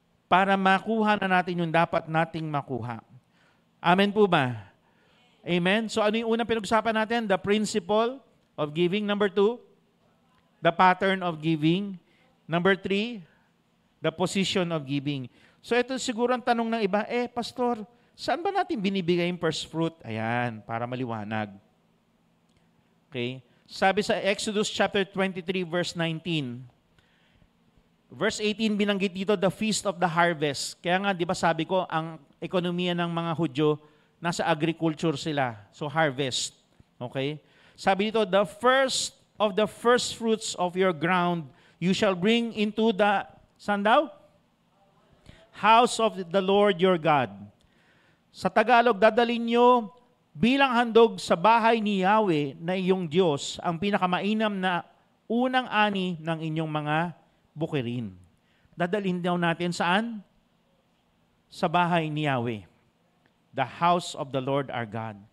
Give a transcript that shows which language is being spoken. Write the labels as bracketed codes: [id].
[tl] Para makuha na natin yung dapat nating makuha. Amen po ba? Amen? So ano yung unang pinag-usapan natin? [en] The principle of giving. Number 2, the pattern of giving. Number 3, the position of giving. [tl] So ito siguro ang tanong ng iba, Pastor, saan ba natin binibigay yung first fruit? Ayan, para maliwanag. Okay? Sabi sa Exodus chapter 23 verse 19. [en] Verse 18 [tl] binanggit dito [en] the feast of the harvest. [tl] Kaya nga 'di ba sabi ko ang ekonomiya ng mga Hudyo nasa agriculture sila. [en] So harvest. Okay? Sabi dito the first of the first fruits of your ground you shall bring into the [tl] saan daw? [en] House of the Lord your God. [tl] Sa Tagalog dadalhin nyo bilang handog sa bahay ni Yahweh na iyong Diyos, ang pinakamainam na unang ani ng inyong mga bukirin. Dadalhin daw natin saan? Sa bahay ni Yahweh. [en] The house of the Lord our God.